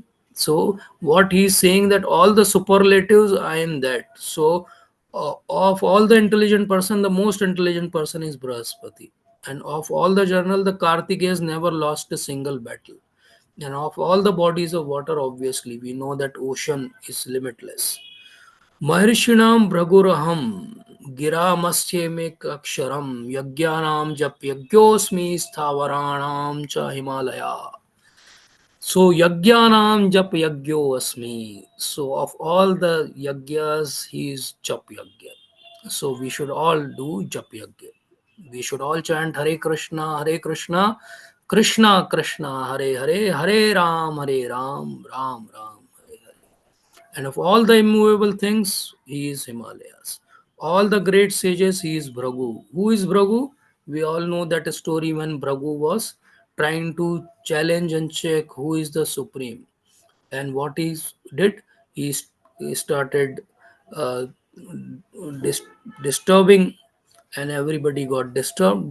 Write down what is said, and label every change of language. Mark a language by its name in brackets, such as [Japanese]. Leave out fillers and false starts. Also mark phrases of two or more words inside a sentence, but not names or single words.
[English] So what he's saying that all the superlatives, I am that. So of all the intelligent person, the most intelligent person is Brahaspati. And of all the journal, the Kartikeya has never lost a single battle. And of all the bodies of water, obviously, we know that ocean is limitless. [Sanskrit] Maharishinam Bhraguraham Giramasyemek Aksharam Yagyanam Jap Yagyosmi Stavaranam Cha Himalaya. So Yagyanam Jap Yagyo Asmi. [English] So of all the Yagyas, he is [Sanskrit] Jap Yagya. [English] So we should all do [Sanskrit] Jap Yagya. [English] We should all chant Hare Krishna, Krishna Krishna, Hare Hare, Hare Ram, Ram Ram, Hare Hare. And of all the immovable things, he is Himalayas. All the great sages, he is Bhragu. Who is Bhragu? We all know that story when Bhragu was trying to challenge and check who is the supreme. And what he did, he started uh, dis- disturbing, and everybody got disturbed.